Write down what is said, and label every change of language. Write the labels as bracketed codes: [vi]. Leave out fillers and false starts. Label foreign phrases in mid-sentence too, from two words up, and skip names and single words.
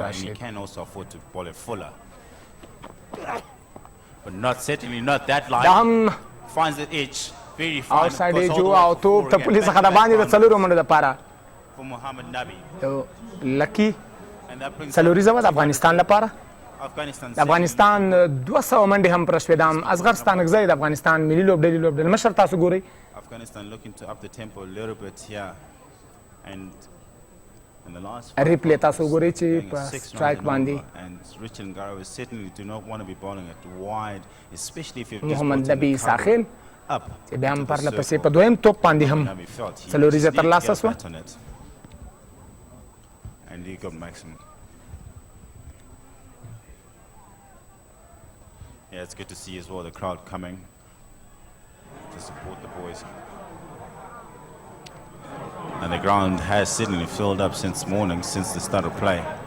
[en] And he can also afford to ball it fuller. But certainly not that line. Finds the edge. Very fine. Outside edge [ps] او توپ ته پولیس څخه د باندې د څلورو منډو لپاره. [en] For Mohammed Nabi. [ps] یو لکی څلوریزه د افغانستان لپاره. د افغانستان 200 منډې هم پرشوې. د اصغر ستانکزی د افغانستان ملي لوبډلې مشر تاسو ګورئ. [en] Afghanistan looking to up the tempo a little bit here. And [ps] ریپلی تاسو وګورئ چې په سټرایک باندې محمد نبی ساخیل چې بیا هم پرله پسې په دویم توپ باندې هم څلوریزه ترلاسه شوه. [en] Yeah, it's good to see as well the crowd coming to support the boys. And the ground has certainly filled up since morning, since the start of play.